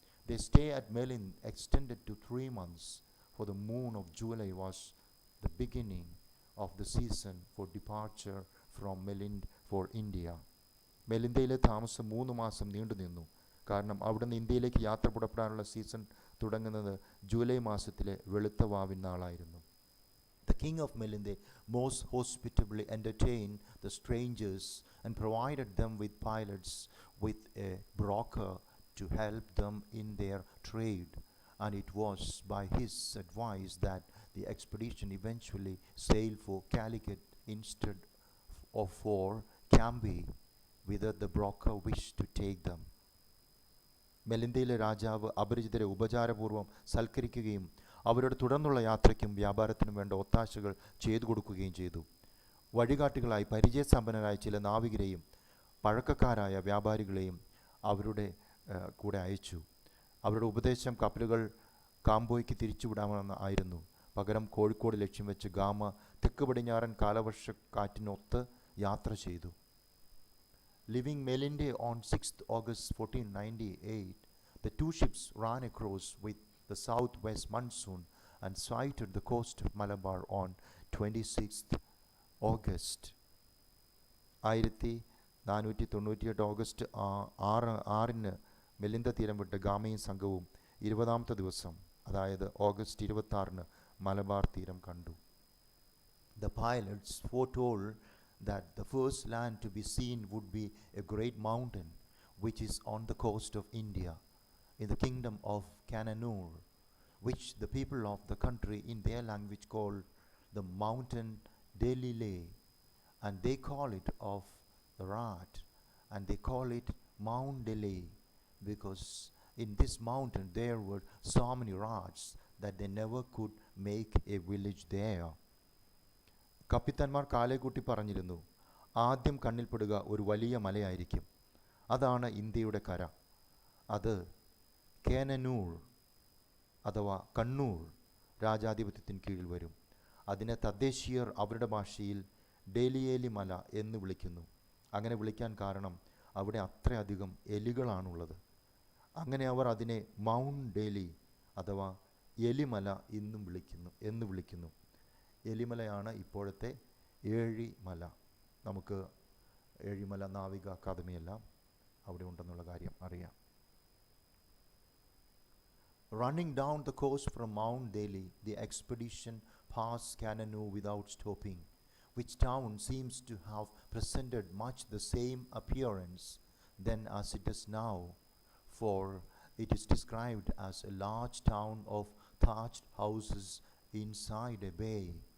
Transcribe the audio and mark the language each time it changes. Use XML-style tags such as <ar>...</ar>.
<en>Their stay at Melin extended to 3 months, for the moon of July was the beginning of the season for departure from Melind for India.</en> <ml>മെലിന്തയിലെ താമസം 3 മാസം നീണ്ടു നിന്നു. കാരണം അവിടുന്ന് ഇന്ത്യയിലേക്ക് യാത്ര പുറപ്പെടാനുള്ള സീസൺ തുടങ്ങുന്നത് ജൂലൈ മാസത്തിലെ വെളുത്ത വാവിൻ നാളായിരുന്നു.</ml> <en>The king of Melinde most hospitably entertained the strangers and provided them with pilots with a broker to help them in their trade, and it was by his advice that the expedition eventually sailed for Calicut instead of for Camby, whither the broker wished to take them.</en> <ml>മെലിന്തയിലെ രാജാവ് അപരിചിതരെ ഉപചാരപൂർവ്വം സൽക്കരിക്കുകയും അവരുടെ തുടർന്നുള്ള യാത്രയ്ക്കും വ്യാപാരത്തിനും വേണ്ട ഒത്താശകൾ ചെയ്തു കൊടുക്കുകയും ചെയ്തു. വഴികാട്ടികളായി പരിചയസമ്പന്നരായ ചില നാവികരെയും പഴക്കക്കാരായ വ്യാപാരികളെയും അവരുടെ കൂടെ അയച്ചു. അവരുടെ ഉപദേശം കപ്പലുകൾ കാംബോയ്ക്ക് തിരിച്ചുവിടാമെന്ന് ആയിരുന്നു. പകരം കോഴിക്കോട് ലക്ഷ്യം വെച്ച് ഗാമ തെക്ക് പടിഞ്ഞാറൻ കാലവർഷക്കാറ്റിനൊത്ത് യാത്ര ചെയ്തു.</ml> <en>Leaving Melinde on 6th August 1498, the 2 ships ran across with the southwest monsoon and sighted the coast of Malabar on 26th August.</en> <ml>1498 August 6 മെലിന്ദ തീരം വിട്ട് ഗാമയും സംഘവും 20ാമത്തെ ദിവസം, അതായത് ഓഗസ്റ്റ് 26 മലബാർ തീരം കണ്ടു.</ml> <en>The pilots foretold that the first land to be seen would be a great mountain which is on the coast of India in the kingdom of Cananur, which the people of the country in their language call the mountain Delile, and they call it of the rat, and they call it Mount Delay, because in this mountain there were so many rats that they never could make a village there.</en> <ml>കപ്പിത്താന്മാർ കാലേക്കൂട്ടി പറഞ്ഞിരുന്നു, ആദ്യം കണ്ണിൽപ്പെടുക ഒരു വലിയ മലയായിരിക്കും. അതാണ് ഇന്ത്യയുടെ കര. അത് കേനനൂർ അഥവാ കണ്ണൂർ രാജാധിപത്യത്തിന് കീഴിൽ വരും. അതിനെ തദ്ദേശീയർ അവരുടെ ഭാഷയിൽ ഡേലിയേലി മല എന്ന് വിളിക്കുന്നു. അങ്ങനെ വിളിക്കാൻ കാരണം അവിടെ അത്രയധികം എലികളാണുള്ളത്. അങ്ങനെ അവർ അതിനെ മൗണ്ട് ഡേലി അഥവാ എലിമല എന്ന് വിളിക്കുന്നു. എലിമലയാണ് ഇപ്പോഴത്തെ ഏഴിമല. നമുക്ക് ഏഴിമല നാവിക അക്കാദമിയെല്ലാം അവിടെ ഉണ്ടെന്നുള്ള കാര്യം അറിയാം.</ml> <en>Running down the coast from Mount Delhi, the expedition passed Cananur without stopping, which town seems to have presented much the same appearance then as it does now, for it is described as a large town of thatched houses inside a bay.</en>